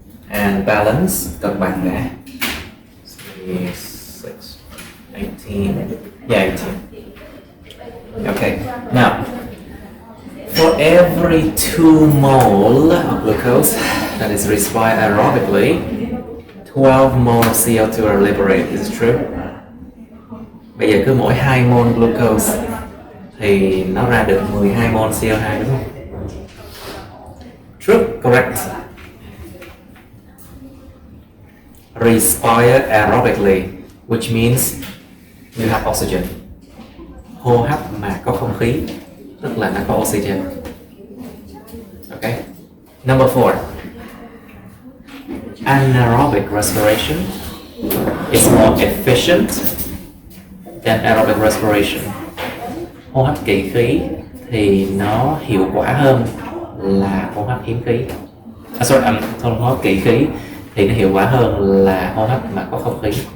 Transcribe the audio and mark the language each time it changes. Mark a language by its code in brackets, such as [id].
[en] And balance, [vi] cân bằng nè. [en] 6, 18, yeah, 18. Okay, now, for every 2 mole of glucose that is respired aerobically, 12 mole of CO2 are liberated. Is it true? [vi] Bây giờ cứ mỗi 2 mol glucose thì nó ra được 12 mol CO2 đúng không? [en] True, correct. Respire aerobically, which means you have oxygen. [vi] Hô hấp mà có không khí, tức là nó có oxygen. [en] Okay. Number 4. Anaerobic respiration is more efficient than aerobic respiration. [vi] Hô hấp kỳ khí thì nó hiệu quả hơn là hô hấp hiếm khí. Hô hấp kỳ khí thì nó hiệu quả hơn là hô hấp mà có không khí.